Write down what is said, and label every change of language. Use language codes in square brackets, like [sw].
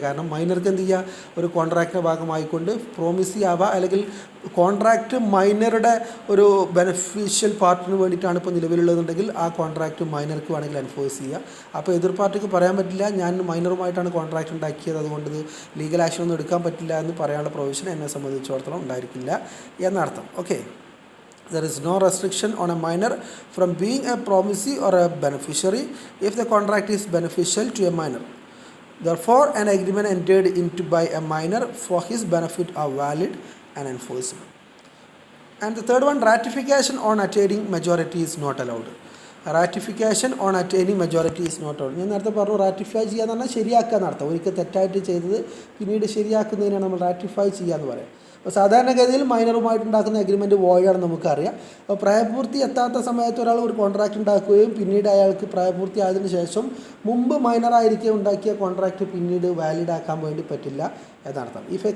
[ml] കാരണം മൈനർക്ക് എന്ത് ചെയ്യുക, ഒരു കോൺട്രാക്റ്റിൻ്റെ ഭാഗമായിക്കൊണ്ട് പ്രോമിസ് ചെയ്യാവുക, അല്ലെങ്കിൽ കോൺട്രാക്റ്റ് മൈനറുടെ ഒരു ബെനഫിഷ്യൽ പാർട്ടിന് വേണ്ടിയിട്ടാണ് ഇപ്പോൾ നിലവിലുള്ളതെന്നുണ്ടെങ്കിൽ ആ കോൺട്രാക്റ്റ് മൈനർക്ക് വേണമെങ്കിൽ എൻഫോഴ്സ് ചെയ്യുക. അപ്പോൾ എതിർ പാർട്ടിക്ക് പറയാൻ പറ്റില്ല ഞാൻ മൈനറുമായിട്ടാണ് കോൺട്രാക്റ്റ് ഉണ്ടാക്കിയത്, അതുകൊണ്ട് ഇത് ലീഗൽ ആക്ഷൻ ഒന്നും എടുക്കാൻ പറ്റില്ല എന്ന് പറയാനുള്ള പ്രൊവിഷൻ എന്നെ സംബന്ധിച്ചിടത്തോളം ഉണ്ടായിരിക്കില്ല എന്നർത്ഥം. [en] Okay, there is no restriction on a minor from being a promisee or a beneficiary if the contract is beneficial to a minor. Therefore, an agreement entered into by a minor for his benefit are valid and enforceable. And the third one, ratification on attaining majority is not allowed. Ratification on attaining majority is not allowed. [ml] ഞാൻ നേരത്തെ പറഞ്ഞു ratify ചെയ്യുക എന്ന് പറഞ്ഞാൽ ശരിയാക്കുക എന്നർത്ഥം. ഒരിക്കൽ തെറ്റായിട്ട് ചെയ്തത് പിന്നീട് ശരിയാക്കുന്നതിനാണ് നമ്മൾ റാറ്റിഫൈ ചെയ്യുക എന്ന് പറയാം. അപ്പോൾ സാധാരണഗതിയിൽ മൈനറുമായിട്ടുണ്ടാക്കുന്ന എഗ്രിമെൻറ്റ് വോയിഡാണെന്ന് നമുക്കറിയാം. അപ്പോൾ പ്രായപൂർത്തി എത്താത്ത സമയത്ത് ഒരാൾ ഒരു കോൺട്രാക്റ്റ് ഉണ്ടാക്കുകയും പിന്നീട് അയാൾക്ക് പ്രായപൂർത്തി ആയതിനു ശേഷം മുമ്പ് മൈനറായിരിക്കെ ഉണ്ടാക്കിയ കോൺട്രാക്റ്റ് പിന്നീട് വാലിഡ് ആക്കാൻ വേണ്ടി പറ്റില്ല എന്നർത്ഥം.